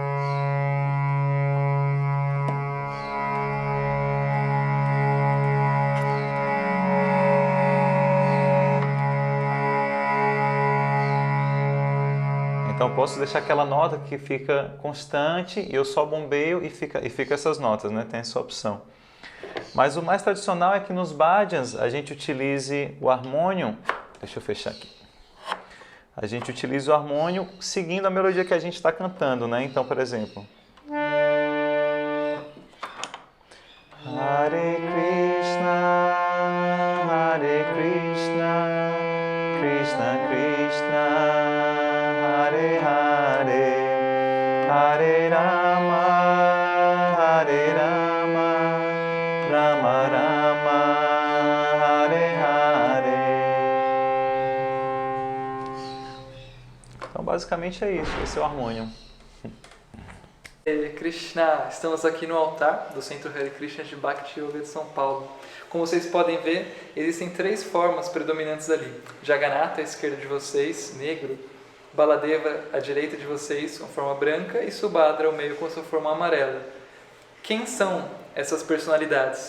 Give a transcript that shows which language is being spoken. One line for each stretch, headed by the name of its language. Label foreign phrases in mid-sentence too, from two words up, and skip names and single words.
Portuguese: Então eu posso deixar aquela nota que fica constante e eu só bombeio e fica essas notas, né? Tem essa opção. Mas o mais tradicional é que nos bhajans a gente utilize o harmônio. Deixa eu fechar aqui. A gente utiliza o harmônio seguindo a melodia que a gente está cantando, né? Então, por exemplo. Hare Krishna, Krishna Krishna, Hare Hare, Hare Rama, Rama Rama, Hare Hare. Então, basicamente é isso. Esse é o harmônio. Hare Krishna, estamos aqui no altar do Centro Hare Krishna de Bhakti Yoga de São Paulo. Como vocês podem ver, existem 3 formas predominantes ali. Jagannatha à esquerda de vocês, negro, Baladeva à direita de vocês, com forma branca, e Subhadra ao meio com sua forma amarela. Quem são essas personalidades?